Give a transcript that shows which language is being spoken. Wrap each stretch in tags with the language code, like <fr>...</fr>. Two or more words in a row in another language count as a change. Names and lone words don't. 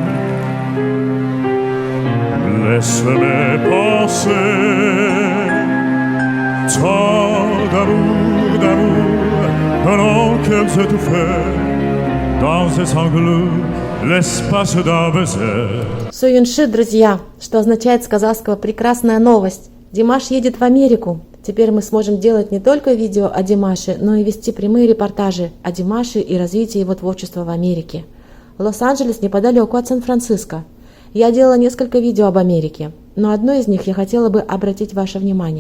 <fr>Laisse-moi penser, tant d'amour, pendant qu'elle s'étouffait dans ses sanglots, l'espace d'un baiser.</fr> <ru>Суюнши, друзья, что означает с казахского «прекрасная новость». Димаш едет в Америку. Теперь мы сможем делать не только видео о Димаше, но и вести прямые репортажи о Димаше и развитии его творчества в Америке. Лос-Анджелес неподалеку от Сан-Франциско. Я делала несколько видео об Америке, но одно из них я хотела бы обратить ваше внимание.</ru>